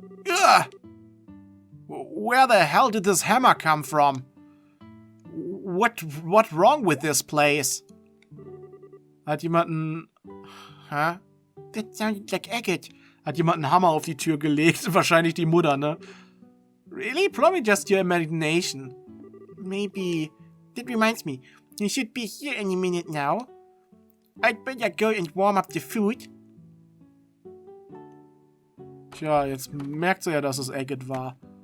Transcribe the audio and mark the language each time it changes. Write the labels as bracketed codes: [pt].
[en] Ugh! Where the hell did this hammer come from? What's wrong with this place? [de] Hat jemand einen... Hä? [en] That sounded like Agate. [de] Hat jemand einen Hammer auf die Tür gelegt? Wahrscheinlich die Mutter, ne? [en] Really? Probably just your imagination. Maybe. That reminds me. You should be here any minute now. I'd better go and warm up the food. [de] Tja, jetzt merkt sie ja, dass es Agate war.